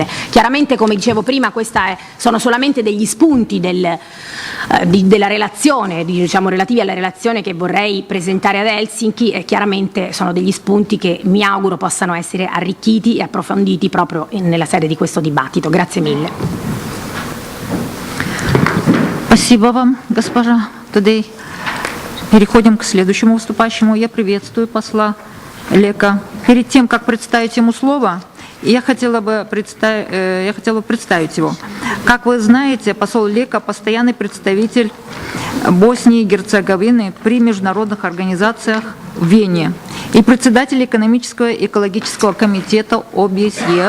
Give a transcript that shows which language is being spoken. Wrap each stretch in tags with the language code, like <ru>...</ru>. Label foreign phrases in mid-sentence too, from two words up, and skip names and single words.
<it>Chiaramente, come dicevo prima, sono solamente degli spunti della relazione, diciamo relativi alla relazione che vorrei presentare ad Helsinki, e chiaramente sono degli spunti che mi auguro possano essere arricchiti e approfonditi proprio nella sede di questo dibattito. Grazie mille.</it> <ru>Спасибо вам, госпожа Тадей. Переходим к следующему выступающему. Я приветствую посла Лека. Перед тем, как представить ему слово, и я хотела бы представить его. Как вы знаете, посол Лека – постоянный представитель Боснии и Герцеговины при международных организациях в Вене и председатель экономического и экологического комитета ОБСЕ.</ru>